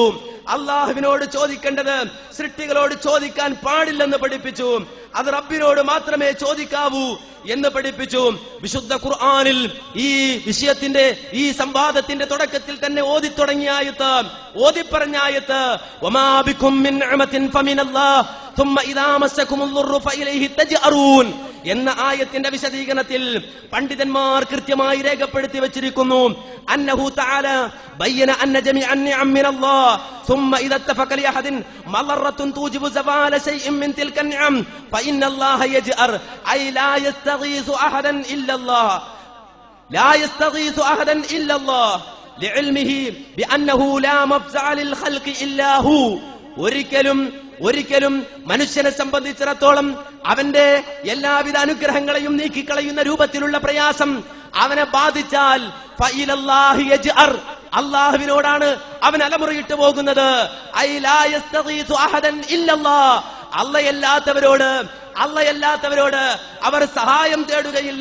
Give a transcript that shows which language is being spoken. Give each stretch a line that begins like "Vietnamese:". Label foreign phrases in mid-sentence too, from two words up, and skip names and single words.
Malayalam: അള്ളാഹുവിനോട് ചോദിക്കേണ്ടത് സൃഷ്ടികളോട് ചോദിക്കാൻ പാടില്ലെന്ന് പഠിപ്പിച്ചു. അത് റബ്ബിനോട് മാത്രമേ ചോദിക്കാവൂ എന്ന് പഠിപ്പിച്ചു. വിശുദ്ധ ഖുർആനിൽ ഈ വിഷയത്തിന്റെ, ഈ സംവാദത്തിന്റെ തുടക്കത്തിൽ തന്നെ ഓതിപ്പറഞ്ഞ ആയത്ത്
Arabic: وما بكم من نعمة فمن الله ثم إذا مسكم الضر فإليه تجأرون
Malayalam: എന്ന ആയത്തിന്റെ വിശദീകരണത്തിൽ പണ്ഡിതന്മാർ കൃത്യമായി രേഖപ്പെടുത്തി വെച്ചിരിക്കുന്നു.
Arabic: أنه تعالى بين أن جميع النعم من الله ثم إذا اتفق لأحد مضرة توجب زوال شيء من تلك النعم فإن الله يجأر أي لا يستغيث أحدا إلا الله لعلمه بأنه لا مفزع للخلق إلا هو.
Malayalam: ഒരിക്കലും മനുഷ്യനെ സംബന്ധിച്ചിടത്തോളം അവന്റെ എല്ലാവിധ അനുഗ്രഹങ്ങളെയും നീക്കിക്കളയുന്ന രൂപത്തിലുള്ള പ്രയാസം അവനെ ബാധിച്ചാൽ
Arabic: فإلى الله يجأر,
Malayalam: അല്ലാഹുവിനോടാണ് അവൻ അലമുറയിട്ട് പോകുന്നത്.
Arabic: أي لا يستغيث أحدا إلا الله,
Malayalam: അല്ലാഹുവല്ലാത്തവരോട് അവർ സഹായം തേടുകയില്ല.